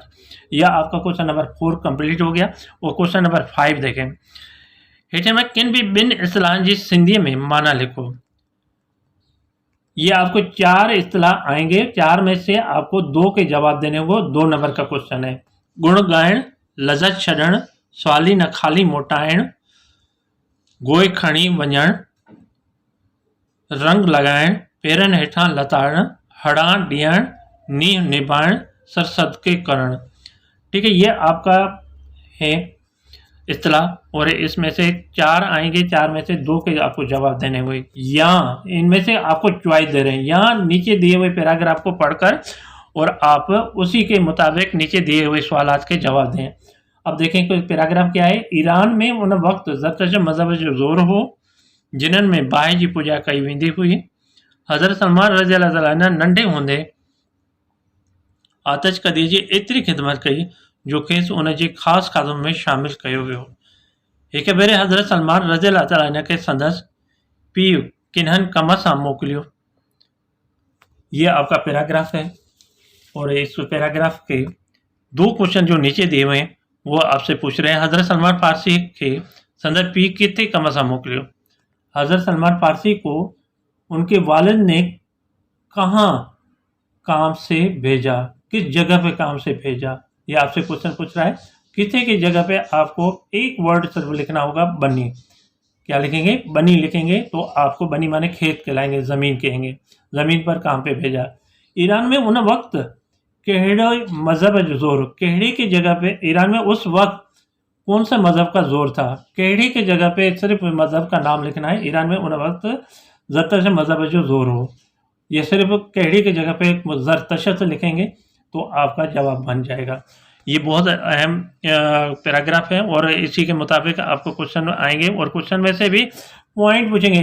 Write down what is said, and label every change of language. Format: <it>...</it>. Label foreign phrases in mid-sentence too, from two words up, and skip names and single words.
<ur>یہ آپ کا</ur> <en>question number 4 complete</en> <ur>ہو گیا اور</ur> <en>question number 5</en> <ur>دیکھیں.</ur> <sd>हेठे में किन भी बिन इस्तिलाह जी सिंधी में माना लिखो।</sd> <ur>یہ آپ کو 4 اصطلاح آئیں گے، 4 میں سے آپ کو 2 کے جواب دینے ہوں گے. 2 نمبر کا کوئسچن ہے.</ur> <sd>गुण गाइण, लज़त छॾण, सवाली न खाली मोटाइण, गोई खणी वञण, रंग लगाइण, पेरनि हेठां लताड़ण, हड़ा ॾियण, नींह निभाइण, सर सदके करण।</sd> <ur>ٹھیک ہے، یہ آپ کا ہے اصطلاح اور اس میں سے 4 آئیں گے، 4 میں سے 2 کے آپ کو جواب دینے ہوئے. یا ان میں سے آپ کو چوائس دے رہے ہیں، یا نیچے دیے ہوئے پیراگراف کو پڑھ کر اور آپ اسی کے مطابق نیچے دیے ہوئے سوالات کے جواب دیں. اب دیکھیں کوئی پیراگراف کیا ہے.</ur> <sd>ईरान में उन वक्त ज़रतश मज़हब जो ज़ोर हो जिन्हनि में बाहि जी पूजा कई वेंदी हुई। हज़रत सलमान</sd> <ar>رضي الله تعالى عنه</ar> <sd>नंढे हूंदे आतिश कदी जी एतिरी ख़िदमत कई जो खेसि उन जी ख़ासि खाधो में शामिल कयो वियो। हिक भेरे हज़रत सलमान</sd> <ar>رضي الله تعالى عنه</ar> <sd>खे संदसि पीउ किन्हनि कम सां मोकिलियो।</sd> <ur>یہ آپ کا پیراگراف ہے اور اس پیراگراف کے 2 کوئسچن جو نیچے دیے ہوئے ہیں وہ آپ سے پوچھ رہے ہیں.</ur> <sd>हज़रत सलमान फारसी के संदसि पीउ किथे कम सां मोकिलियो।</sd> <ur>حضرت سلمان فارسی کو ان کے والد نے کہاں کام سے بھیجا، کس جگہ پہ کام سے بھیجا. یہ آپ سے کوئسچن پوچھ رہا ہے۔ کٿي کی جگہ پہ آپ کو ایک ورڈ صرف لکھنا ہوگا، بنی. کیا لکھیں گے? بنی لکھیں گے تو آپ کو بنی مانے کھیت کہلائیں گے، زمین کہیں گے. زمین پر کام پہ بھیجا.</ur> <sd>ईरान में उन वक्त कहिड़े मज़हब जो ज़ोर,</sd> <ur>کہڑے کی جگہ پہ ایران میں اس وقت کون سا مذہب کا زور تھا. کہڑے کی جگہ پہ صرف مذہب کا نام لکھنا ہے.</ur> <sd>ईरान में उन वक्त ज़रतश मज़हब जो ज़ोर हो।</sd> <ur>یہ صرف کہڑے کی جگہ پہ زرتش سے لکھیں گے تو آپ کا جواب بن جائے گا. یہ بہت اہم پیراگراف ہے اور اسی کے مطابق آپ کو کوئسچن آئیں گے اور کوئسچن میں سے بھی پوائنٹ پوچھیں گے.</ur>